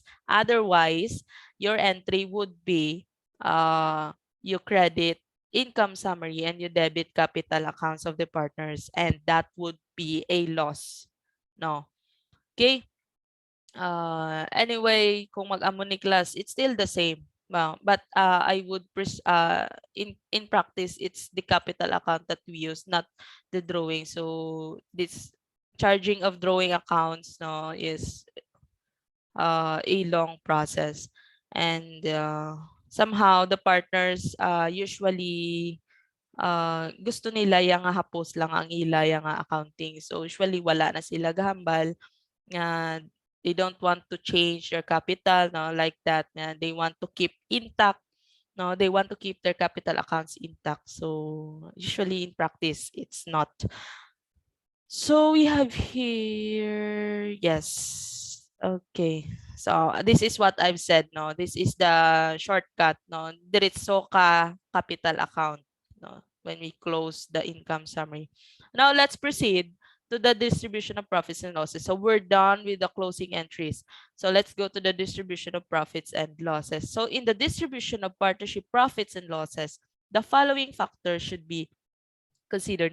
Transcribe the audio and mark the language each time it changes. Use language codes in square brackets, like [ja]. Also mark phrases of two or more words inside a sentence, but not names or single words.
[en] Otherwise, your entry would be you credit income summary and you debit capital accounts of the partners, and that would be a loss. No. Okay? Anyway, [hil] kung mag-amo ni class, [en] it's still the same. But I would in practice, it's the capital account that we use, not the drawing. So this charging of drawing accounts, no, is a long process, and somehow the partners usually [hil] gusto nila yang nga hapos lang ang ila yang nga [en] accounting. So usually [hil] wala na sila gahambal nga [en] they don't want to change their capital, no, like that. Nga they want to keep intact, no, they want to keep their capital accounts intact. So usually in practice it's not. So we have here, yes. Okay. So this is what I've said, no. This is the shortcut, no. [hil] Diretso ka [en] capital account, no, when we close the income summary. Now let's proceed to the distribution of profits and losses. So we're done with the closing entries. So let's go to the distribution of profits and losses. So in the distribution of partnership profits and losses, the following factors should be consider.